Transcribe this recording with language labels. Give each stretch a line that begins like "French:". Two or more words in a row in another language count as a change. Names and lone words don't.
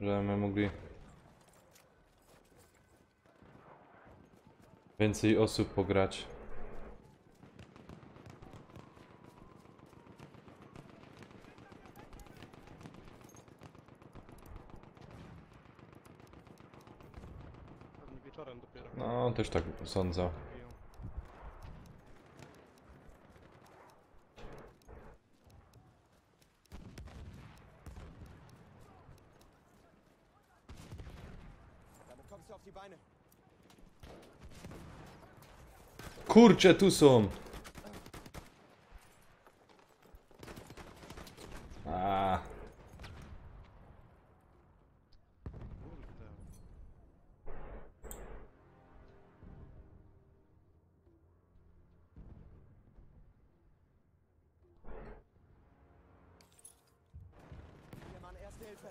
Polish: Że my mogli Więcej osób pograć. Pewnie wieczorem dopiero. No, też tak sądzę. Biją.
German: Damit kommst du auf die Beine.
Polish: Kurczę, tu są! A, Kurde.
German: Hier, Mann, Erste Hilfe.